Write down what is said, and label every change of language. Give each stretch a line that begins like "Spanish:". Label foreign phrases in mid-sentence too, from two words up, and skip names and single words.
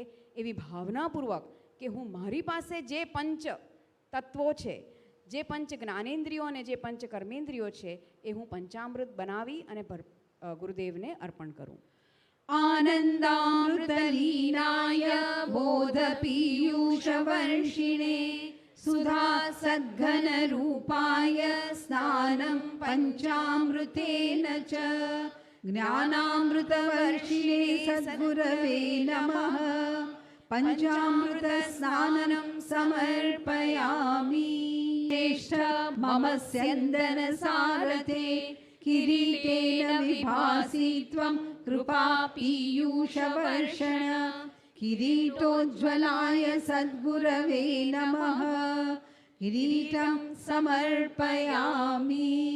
Gujarati: એવી ભાવનાપૂર્વક કે હું મારી પાસે જે 5 તત્વો છે, જે 5 જ્ઞાનેન્દ્રિયો અને જે 5 કર્મેન્દ્રિયો છે, એ હું પંચામૃત બનાવી અને ગુરુદેવને અર્પણ કરું.
Sanskrit: આનંદામૃતલીનાય બોધ પીયુષ વર્ષિણે સુધા सद्घनरूपाय स्नानं पञ्चामृतेन च ज्ञानामृतवर्षिणे सद्गुरवे नमः पञ्चामृतस्नानं समर्पयामि ज्येष्ठ मम स्यन्दनसारथे किरीटेन विभासि त्वं कृपापीयूषवर्षण किरीटोज्ज्वलाय सद्गुरवे नमः किरीटं समर्पयामि।